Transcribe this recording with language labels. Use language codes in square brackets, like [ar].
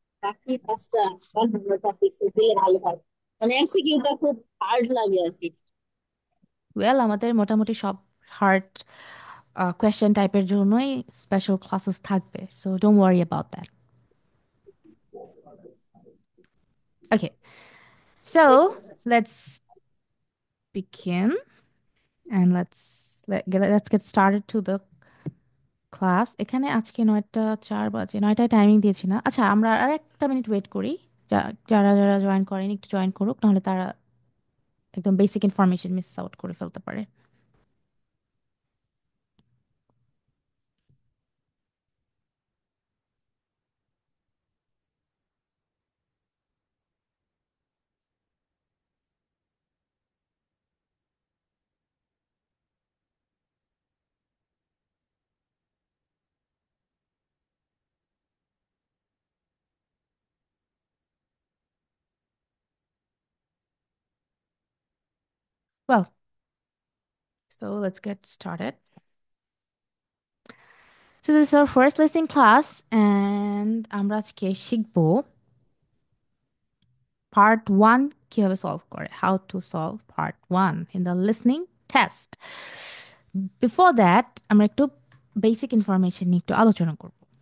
[bn] বাকি পাঁচটা টপিক দিলে ভালো হয়। মানে এমসিকিউটা খুব হার্ড লাগে আর কি। ওয়েল, আমাদের মোটামুটি সব হার্ড কোয়েশ্চেন টাইপের জন্যই স্পেশাল ক্লাসেস থাকবে, [en] So don't worry about that. Okay, so let's begin and let's get started to the class. [bn] এখানে আজকে 9টা 4 বাজে, 9টায় টাইমিং দিয়েছি না? আচ্ছা, আমরা আর একটা মিনিট ওয়েট করি। যারা যারা জয়েন করেনি একটু জয়েন করুক, নাহলে তারা একদম বেসিক ইনফরমেশন মিস আউট করে ফেলতে পারে। [en] Well, so let's get started. So this is our first listening class and [bn] আমরা আজকে শিখবো পার্ট 1 কিভাবে সলভ করে, [en] How to solve part 1 in the listening test. [bn] Before that আমরা একটু বেসিক ইনফরমেশন নিয়ে একটু আলোচনা করব।